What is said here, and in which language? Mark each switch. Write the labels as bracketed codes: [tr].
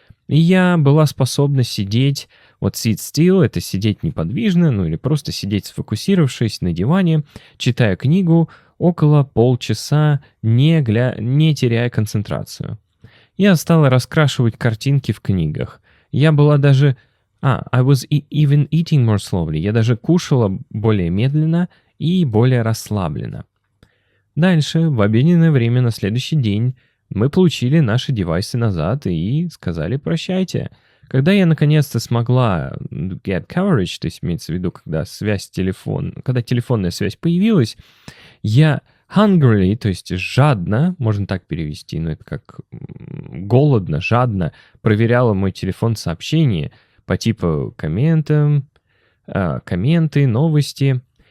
[ru] И я была способна сидеть, [en] sit still, [ru] это сидеть неподвижно, или просто сидеть сфокусировавшись на диване, читая книгу около полчаса, не теряя концентрацию. Я стала раскрашивать картинки в книгах. Я была даже... [en] I was even eating more slowly. [ru] Я даже кушала более медленно и более расслабленно. Дальше, в обеденное время на следующий день, мы получили наши девайсы назад и сказали «прощайте». Когда я наконец-то смогла [en] get coverage, [ru] то есть имеется в виду, когда телефонная связь появилась, я hungrily, то есть жадно, можно так перевести, но это как голодно, жадно проверяла мой телефон сообщения по типу комменты, новости.